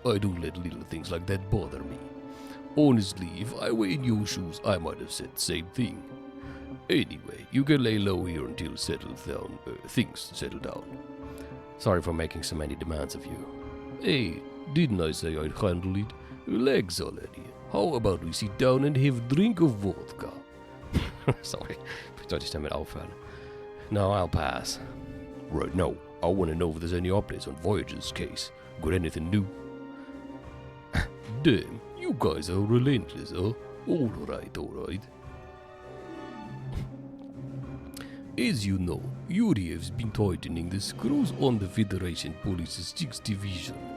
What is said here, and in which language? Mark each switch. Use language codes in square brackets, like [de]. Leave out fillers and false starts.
[en] I don't let little things like that bother me. Honestly, if I were in your shoes, I might have said the same thing. Anyway, you can lay low here until things settle down. Sorry for making so many demands of you. Hey, didn't I say I'd handle it? Relax already. How about we sit down and have a drink of vodka? [de] Sorry, sollte ich damit aufhören? [en] No, I'll pass. Right now, I want to know if there's any updates on Voyager's case. Got anything new? Damn, you guys are relentless, huh? Alright. As you know, Yuriev's been tightening the screws on the Federation Police's 6th Division.